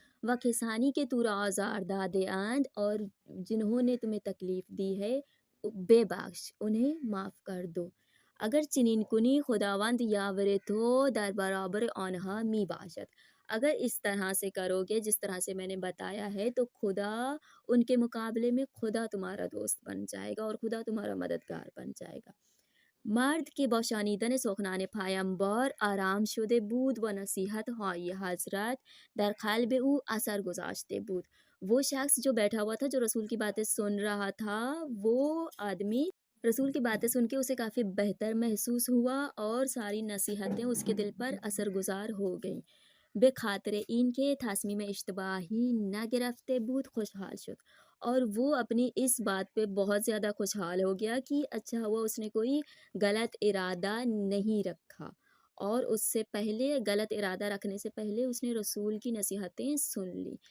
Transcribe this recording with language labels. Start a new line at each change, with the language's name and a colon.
Persian: و کسانی کے تو را آزار داده اند،
Urdu: اور جنہوں نے تمہیں تکلیف دی ہے
Persian: بے بخش،
Urdu: انہیں معاف کر دو.
Persian: اگر چنین کنی خداوند یاور تو در برابر آنها می باشد،
Urdu: اگر اس طرح سے کرو گے جس طرح سے میں نے بتایا ہے تو خدا ان کے مقابلے میں خدا تمہارا دوست بن جائے گا اور خدا تمہارا مددگار بن جائے گا.
Persian: مرد کے با شنیدن سخنان پیامبر آرام شده بود و نصیحت های حضرت در قلب او اثر گذاشته بود.
Urdu: وہ شخص جو بیٹھا ہوا تھا، جو رسول کی باتیں سن رہا تھا، وہ آدمی رسول کی باتیں سن کے اسے کافی بہتر محسوس ہوا اور ساری نصیحتیں اس کے دل پر اثر گزار ہو گئیں.
Persian: بے خاطر این کے تصمیم اشتباہی نہ گرفته بود
Urdu: خوشحال شد، اور وہ اپنی اس بات پہ بہت زیادہ خوشحال ہو گیا کہ اچھا ہوا اس نے کوئی غلط ارادہ نہیں رکھا، اور اس سے پہلے غلط ارادہ رکھنے سے پہلے اس نے رسول کی نصیحتیں سن لی.